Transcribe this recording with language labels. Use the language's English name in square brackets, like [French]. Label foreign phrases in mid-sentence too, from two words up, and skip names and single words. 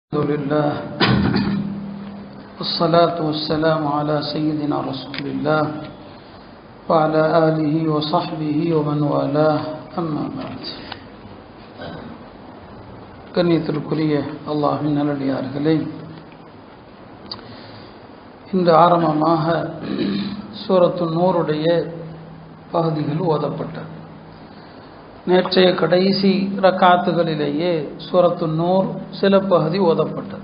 [Arabic] الحمد لله والصلاة والسلام على سيدنا رسول الله وعلى آله وصحبه ومن والاه أما بعد. [Tamil] கண்ணியத்திற்குரிய அல்லாஹ்வின் நல்லடியார்களே, இன்று ஆரம்பமாக சூரத்து நூருடைய பகுதிகள் ஓதப்பட்டது. நேற்றைய கடைசி ரக்காத்துகளிலேயே சூரத்து நூர் சில பகுதி ஓதப்பட்டது.